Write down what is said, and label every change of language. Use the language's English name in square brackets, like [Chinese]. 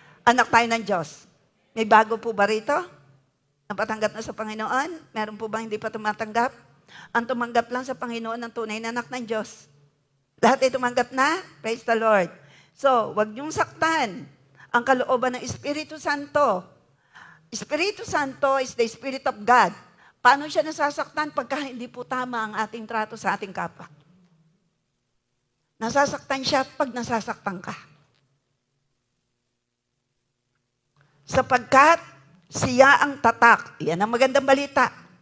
[Filipino] Anak tayo ng Diyos. May bago po ba rito? Napatanggap na sa Panginoon? Meron po ba hindi pa tumatanggap? Ang tumanggap lang sa Panginoon ang tunay na anak ng Diyos. Lahat ay tumanggap na? [English] Praise the Lord. [Filipino] So, wag niyong saktan ang kalooban ng Espiritu Santo. [English] Espiritu Santo is the Spirit of God. [Filipino] Paano siya nasasaktan pagka hindi po tama ang ating trato sa ating kapwa? Nasasaktan siya pag nasasaktan ka. Sapagkat siya ang tatak. Yan ang magandang balita.